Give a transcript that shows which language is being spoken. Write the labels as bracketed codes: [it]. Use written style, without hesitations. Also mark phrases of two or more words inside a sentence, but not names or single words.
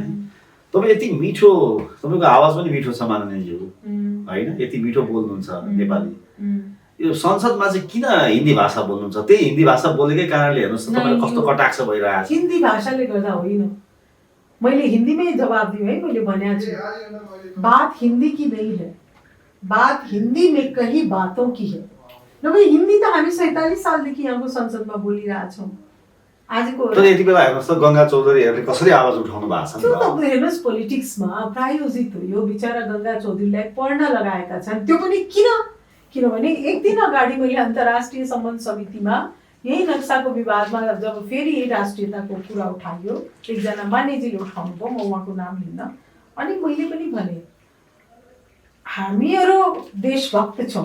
[ne] तपाईँ यति मिठो, तपाईँको आवाज पनि मिठो छ माननीयज्यू, होइन? यति मिठो बोल्नुहुन्छ नेपाली। यो संसदमा चाहिँ किन हिन्दी भाषा बोल्नुहुन्छ? त्यही हिन्दी भाषा बोलेकै कारणले हेर्नुहोस् त तपाईँलाई कस्तो कटाक्ष भइरहेको छ। हिन्दी भाषाले गर्दा होइन, मैले हिन्दीमै जवाब दिएँ है। मैले भनेको छु [hi] बात हिन्दी की नहीं है, बात हिन्दी में कही बातों की है। [ne] नभए हिन्दी त हामी 47 सालदेखि यहाँको संसदमा बोलिरहेछौँ। आजको तर यति बेला हेर्नुहोस् त गङ्गा चौधरीहरूले कसरी आवाज उठाउनु भएको छ त्यो नि त हेर्नुहोस् पोलिटिक्समा प्रायोजित हो। यो बिचरा गङ्गा चौधरीलाई पढ्न लगाएका छन्। त्यो पनि किनभने एक दिन अगाडि मैले अन्तर्राष्ट्रिय सम्बन्ध समितिमा यही नक्साको विवादमा जब फेरि यही राष्ट्रियताको कुरा उठाइयो, एकजना मान्यजीले उठाउनु भयो, म उहाँको नाम लिन्न, अनि मैले पनि भने हामीहरू देशभक्त छौँ।